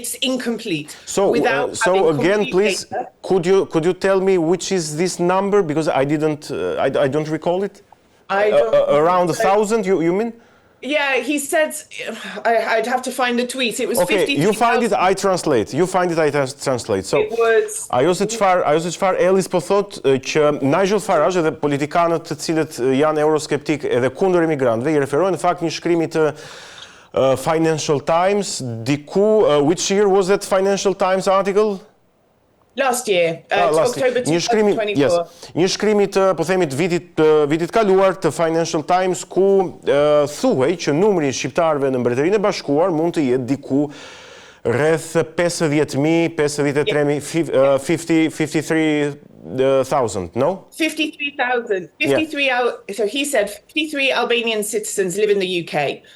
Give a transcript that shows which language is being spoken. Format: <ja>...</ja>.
<en>It's incomplete. So, again, please, could you tell me which is this number? Because I didn't, I don't recall it. I don't around 1,000, you mean? Yeah, he said, I'd have to find the tweet. It was 50. You find it, I translate. You find it, I translate.</en> <sq>So, ajo se çfarë Ellis po thot që Nigel Farage dhe politikanët të cilët janë euroskeptik edhe kundër imigrantëve i referojnë në fakt një shkrimi të Financial Times, which year was that Financial Times article?</sq> <en>Last year, October 2024.</en> <sq>Një shkrimi të, po themi, të vitit kaluar të Financial Times ku thuhej që numri i shqiptarëve në Mbretërinë e Bashkuar mund të jetë diku rreth 50,000, 53,000, no?</sq> <en>53,000. So he said 53 Albanian citizens live in the UK.</en>